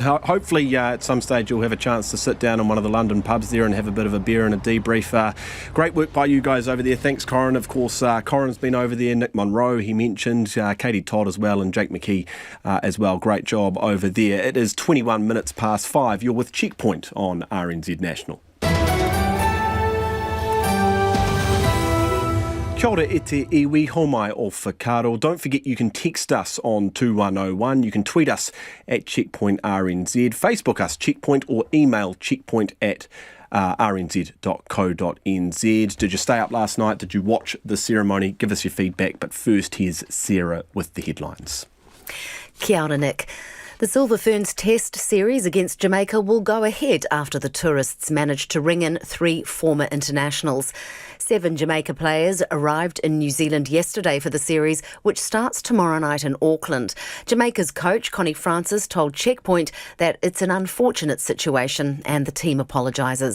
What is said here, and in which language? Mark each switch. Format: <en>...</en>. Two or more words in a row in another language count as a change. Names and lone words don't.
<en>Hopefully at some stage you'll have a chance to sit down in one of the London pubs there and have a bit of a beer and a debrief. Great work by you guys over there. Thanks, Corin. Of course, Corin's been over there. Nick Monroe, he mentioned. Katie Todd as well, and Jake McKee as well. Great job over there. It is 21 minutes past 5. You're with Checkpoint on RNZ National.</en> <mi>Kia ora e te iwi, homai o whakaro.</mi> <en>Don't forget you can text us on 2101. You can tweet us at Checkpoint RNZ, Facebook us Checkpoint, or email checkpoint@rnz.co.nz. Did you stay up last night? Did you watch the ceremony? Give us your feedback. But first, here's Sarah with the headlines.</en> <mi>Kia ora, Nick.</mi> <en>The Silver Ferns Test series against Jamaica will go ahead after the tourists managed to ring in 3 former internationals. 7 Jamaica players arrived in New Zealand yesterday for the series, which starts tomorrow night in Auckland. Jamaica's coach, Connie Francis, told Checkpoint that it's an unfortunate situation and the team apologises.</en>